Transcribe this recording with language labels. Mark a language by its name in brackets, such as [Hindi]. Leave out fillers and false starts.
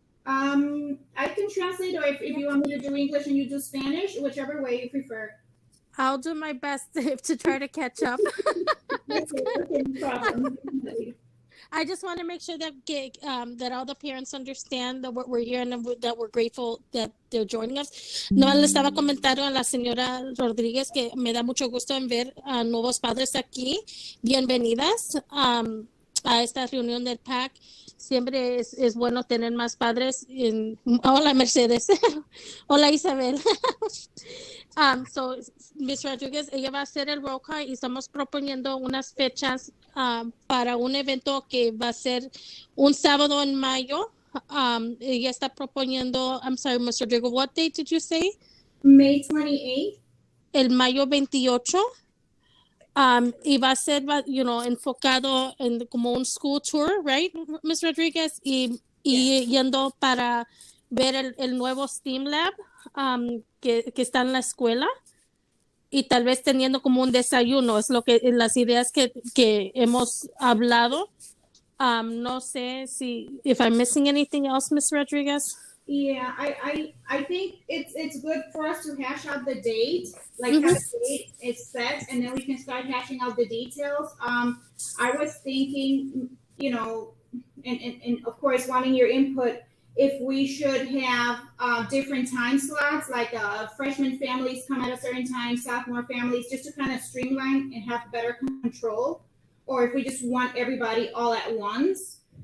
[English] I can translate, or if you want me to do English and you do Spanish, whichever way you prefer. I'll do my best to try to catch up. Okay, no problem. I just want to make sure that that all the parents understand that we're here and that we're grateful that they're joining us. [Spanish] No, le estaba comentando a la señora Rodríguez que me da mucho gusto en ver a nuevos padres aquí. Bienvenidas a esta reunión del PAC. Siempre es bueno tener más padres. Hola, Mercedes. Hola, Isabel. So, Ms. Rodriguez, ella va a hacer el roll call y estamos proponiendo unas fechas para un evento que va a ser un sábado en mayo. Ella está proponiendo, [English] I'm sorry, [Spanish] Ms. [English] Rodriguez, what date did you say? May 28th. [Spanish] El mayo 28. Y va a ser, enfocado en como un school tour, [English] right, [Spanish] Ms. Rodriguez? Y yendo para ver el nuevo STEAM Lab que está en la escuela. Y tal vez teniendo como un desayuno, es las ideas que hemos hablado. No sé [English] if I'm missing anything else, Ms. Rodriguez. Yeah, I think it's good for us to hash out the date, like have a date it's set, and then we can start hashing out the details. I was thinking, and of course wanting your input, if we should have different time slots, like freshman families come at a certain time, sophomore families, just to kind of streamline and have better control, or if we just want everybody all at once.